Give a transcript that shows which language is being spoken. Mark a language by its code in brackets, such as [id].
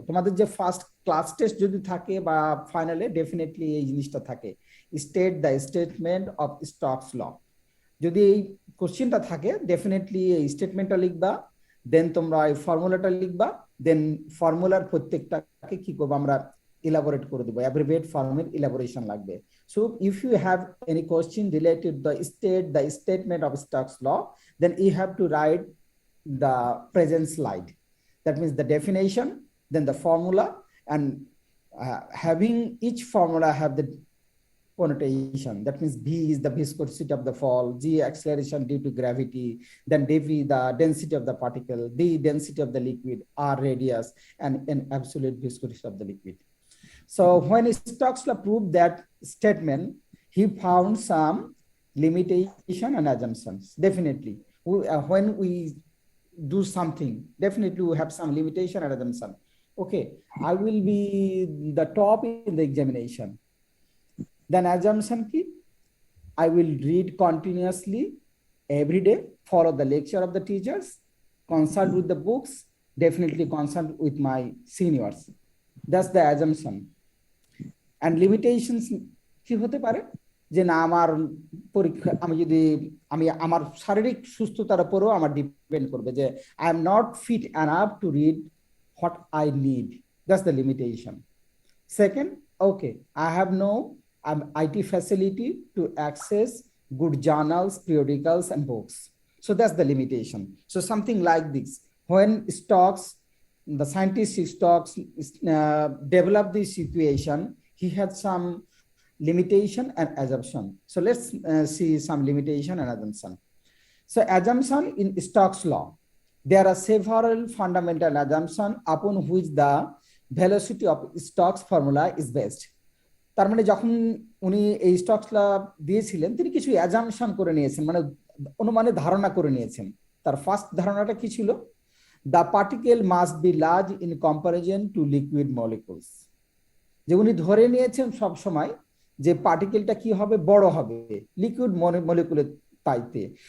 [bn] তোমাদের যে first class test যদি থাকে বা ফাইনালে, ডেফিনেটলি এই জিনিসটা থাকে, [en] State the statement of Stokes law. [bn] যদি এই কোশ্চেনটা থাকে, ডেফিনেটলি এই স্টেটমেন্টটা লিখবা, দেন তোমরা এই ফর্মুলাটা লিখবা, দেন ফর্মুলার প্রত্যেকটাকে কি করবো আমরা elaborate করে দেবো, abbreviate form elaboration লাগবে। [en] So if you have any question related to the statement of Stokes law, then you have to write the present slide. That means the definition, then the formula, and having each formula have the connotation. That means B is the viscosity of the fall, G acceleration due to gravity, then dV the density of the particle, D density of the liquid, R radius, and an absolute viscosity of the liquid. So when Stokes law proved that statement, he found some limitation and assumptions. Definitely, when we do something, definitely we have some limitation and assumption. Okay, I will be the top in the examination. Then assumption key, I will read continuously every day, follow the lecture of the teachers, consult with the books, definitely consult with my seniors. That's the assumption. [bn] And limitations কি হতে পারে, যে না আমার পরীক্ষা, আমি যদি আমার শারীরিক সুস্থতার উপরও আমার ডিপেন্ড করবে, যে [en] I am not fit enough to read what I need, that's the limitation. Second, okay, I have no IT facility to access good journals, periodicals, and books. So that's the limitation. So something like this. When Stokes, the scientist Stokes developed this equation, he had some limitation and assumption. So let's see some limitation and assumption. So assumption in Stokes law, there are several fundamental assumptions upon which the velocity of Stokes formula is based. [bn] তার মানে যখন উনি এই স্টকসটা দিয়েছিলেন তিনি কিছু assumption করে নিয়েছেন, মানে অনুমানে ধারণা করে নিয়েছেন। তার ফার্স্ট ধারণাটা কি ছিল? [en] The particle must be large in comparison to liquid molecules. [bn] যে উনি ধরে নিয়েছেন সব সময় যে পার্টিকেলটা কি হবে, বড় হবে লিকুইড মলিকুলের চাইতে।